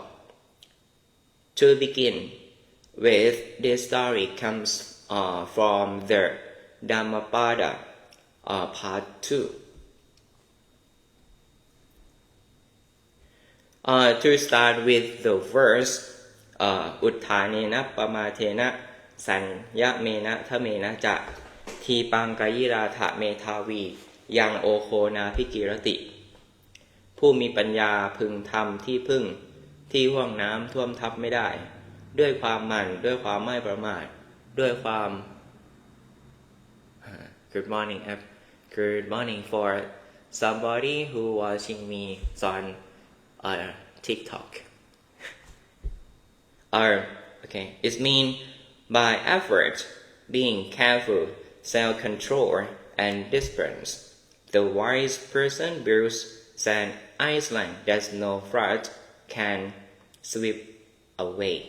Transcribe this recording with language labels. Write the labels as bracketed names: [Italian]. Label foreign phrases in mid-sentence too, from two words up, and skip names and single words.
[English] To begin with, this story comes from the Dhammapada part 2. To start with the verse, [Pali] Uttanena Pamatena Sanyamena Thamena Ja Tipangayirata Metavi Yang Okona Pikirati [Thai] ผู้มีปัญญาพึงทำที่พึ่งที่ห่วงน้ำท่วมทับไม่ได้ด้วยความหมั่นด้วยความไม่ประมาทด้วยความ [English] Good morning for somebody who watching me on TikTok. It means by effort, being careful, self-control, and discipline, the wise person builds an island that no flood can sweep away.